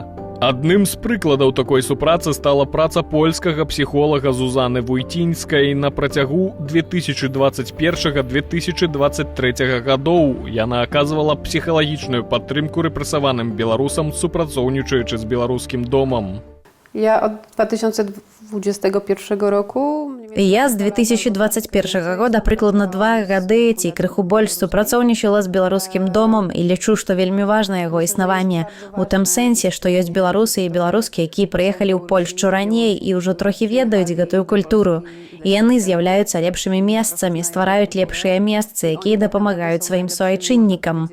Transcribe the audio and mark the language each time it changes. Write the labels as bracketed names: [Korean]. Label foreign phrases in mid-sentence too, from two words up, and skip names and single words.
[Belarusian] Адным з прыкладаў такой супрацы стала праца польскага псіхолага Зузаны Вуйцінскай на працягу 2021-2023 гадоў. Яна аказвала псіхалагічную падтрымку рэпрэсаваным беларусам, супрацоўнічаючы з беларускім домам. [Polish] Ja od 2021 roku... [Belarusian] Я з 2021 года прыкладна 2 гады ці крыху больш супрацоўнічала з беларускім домам і лічу, што вельмі важна яго існаванне у тым сэнсе, што ёсць беларусы і беларускі, якія прыехалі ў Польшчу раней і ўжо трохі ведаюць гэтую культуру. І яны з'яўляюцца лепшымі месцамі, ствараюць лепшыя месцы, якія дапамагаюць сваім суайчыннікам.